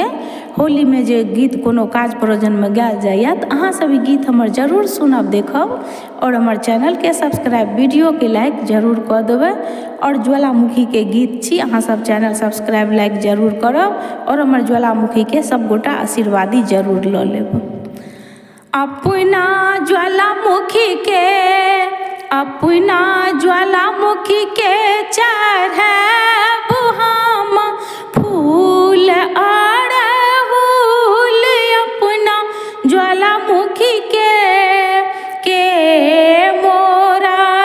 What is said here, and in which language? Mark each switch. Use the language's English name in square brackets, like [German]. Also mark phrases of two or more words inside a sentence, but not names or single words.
[Maithili] होली में जे गीत कोनो काज प्रयोजन में गायल जाइए तो अहाँ सब ई गीत हमर जरूर सुनब, देखब और हमर चैनल के सब्सक्राइब, वीडियो के लाइक जरूर कऽ देबै। और ज्वालामुखी के गीत छी, अहाँ सब [English] channel subscribe like [Maithili] जरूर करब और हमर ज्वालामुखी के सब गोटा आशीर्वादी जरूर लऽ लेब। अपना ज्वालामुखी के, अपना ज्वालामुखी के चढ़ैब हम फूल अड़हुल। अपना ज्वालामुखी के मोरा